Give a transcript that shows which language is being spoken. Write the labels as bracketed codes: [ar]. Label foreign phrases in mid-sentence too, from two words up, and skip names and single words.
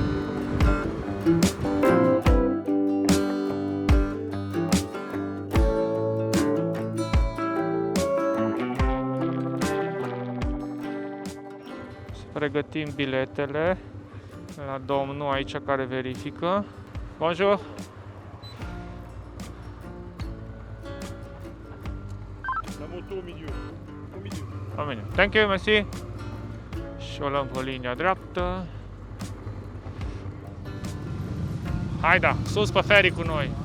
[ro] Pregătim biletele la domnul aici care verifică. [fr] Bonjour! La moto au milieu. Au milieu. [en] Thank you, [fr] merci! [ro] Și o luăm pe linia dreaptă. Haida, sus pe ferry cu noi!